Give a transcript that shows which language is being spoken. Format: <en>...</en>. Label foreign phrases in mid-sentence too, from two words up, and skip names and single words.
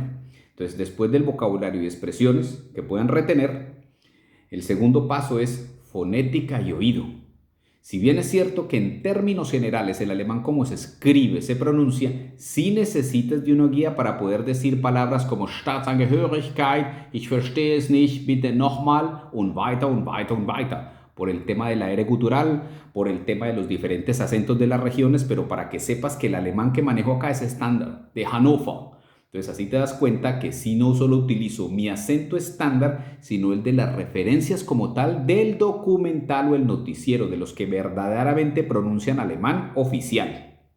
<es>Entonces, después del vocabulario y expresiones que puedan retener, el segundo paso es fonética y oído. Si bien es cierto que en términos generales el alemán como se escribe, se pronuncia, sí necesitas de una guía para poder decir palabras como Staatsangehörigkeit,</es> <de>ich verstehe es nicht, bitte nochmal und weiter und weiter und weiter.</de> <es>Por el tema del aire gutural, por el tema de los diferentes acentos de las regiones, pero para que sepas que el alemán que manejo acá es estándar, de Hannover. Entonces así te das cuenta que si no solo utilizo mi acento estándar, sino el de las referencias como tal del documental o el noticiero de los que verdaderamente pronuncian alemán oficial.</es>